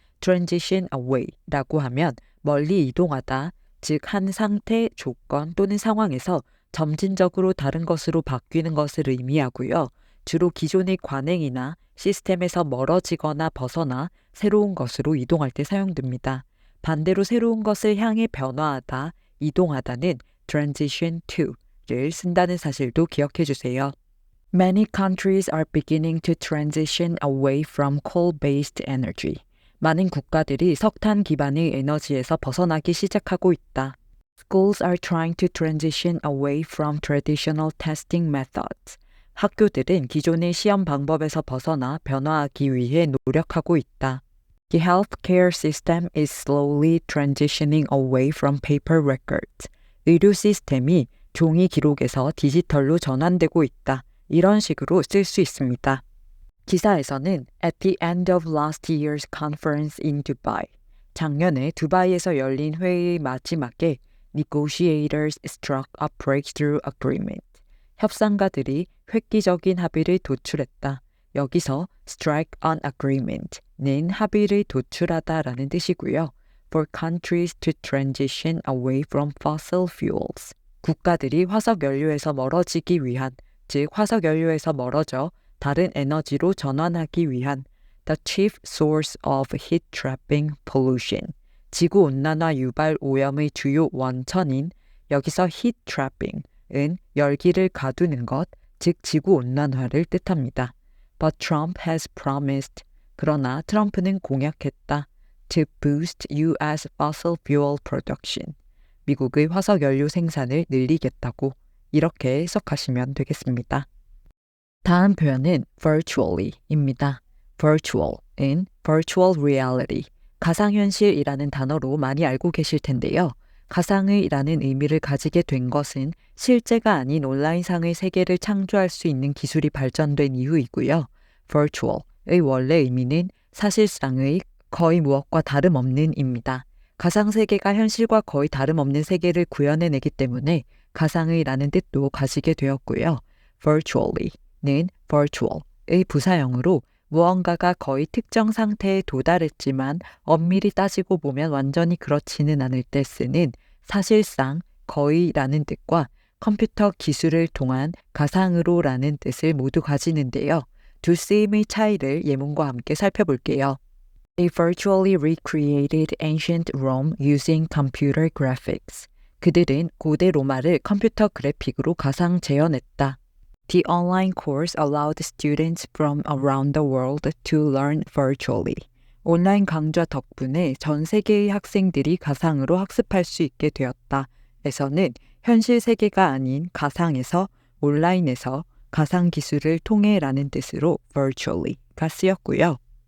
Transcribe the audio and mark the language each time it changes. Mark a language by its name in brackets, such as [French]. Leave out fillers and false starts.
[Korean] transition away라고 하면 멀리 이동하다, 즉 한 상태, 조건 또는 상황에서 점진적으로 다른 것으로 바뀌는 것을 의미하고요. 주로 기존의 관행이나 시스템에서 멀어지거나 벗어나 새로운 것으로 이동할 때 사용됩니다. 반대로 새로운 것을 향해 변화하다, 이동하다는 transition to를 쓴다는 사실도 기억해 주세요. [English] Many countries are beginning to transition away from coal-based energy. [Korean] 많은 국가들이 석탄 기반의 에너지에서 벗어나기 시작하고 있다. [English] Schools are trying to transition away from traditional testing methods. [Korean] 학교들은 기존의 시험 방법에서 벗어나 변화하기 위해 노력하고 있다. [English] The healthcare system is slowly transitioning away from paper records. [Korean] 의료 시스템이 종이 기록에서 디지털로 전환되고 있다. 이런 식으로 쓸 수 있습니다. 기사에서는 [English] At the end of last year's conference in Dubai, [Korean] 작년에 두바이에서 열린 회의의 마지막에 [English] negotiators struck a breakthrough agreement. [Korean] 협상가들이 획기적인 합의를 도출했다. 여기서 strike an agreement는 합의를 도출하다라는 뜻이고요. [English] For countries to transition away from fossil fuels. [Korean] 국가들이 화석 연료에서 멀어지기 위한, 즉 화석 연료에서 멀어져 다른 에너지로 전환하기 위한 [English] the chief source of heat trapping pollution. [Korean] 지구온난화 유발 오염의 주요 원천인, 여기서 heat trapping은 열기를 가두는 것, 즉 지구온난화를 뜻합니다. [English] But Trump has promised, [Korean] 그러나 트럼프는 공약했다. [English] To boost U.S. fossil fuel production. [Korean] 미국의 화석연료 생산을 늘리겠다고. 이렇게 해석하시면 되겠습니다. 다음 표현은 virtually입니다. virtual은 virtual reality, 가상현실이라는 단어로 많이 알고 계실 텐데요. 가상의라는 의미를 가지게 된 것은 실제가 아닌 온라인상의 세계를 창조할 수 있는 기술이 발전된 이후이고요. virtual의 원래 의미는 사실상의 거의 무엇과 다름없는입니다. 가상세계가 현실과 거의 다름없는 세계를 구현해내기 때문에 가상의라는 뜻도 가지게 되었고요. virtually는 virtual의 부사형으로 무언가가 거의 특정 상태에 도달했지만 엄밀히 따지고 보면 완전히 그렇지는 않을 때 쓰는 사실상 거의라는 뜻과 컴퓨터 기술을 통한 가상으로라는 뜻을 모두 가지는데요. 두 쓰임의 차이를 예문과 함께 살펴볼게요. [English] They virtually recreated ancient Rome using computer graphics. [Korean] 그들은 고대 로마를 컴퓨터 그래픽으로 가상 재현했다. [English] The online course allowed students from around the world to learn virtually. [Korean] 온라인 강좌 덕분에 전 세계의 학생들이 가상으로 학습할 수 있게 되었다. 에서는 현실 세계가 아닌 가상에서 온라인에서 가상 기술을 통해라는 뜻으로 virtually가 쓰였고요.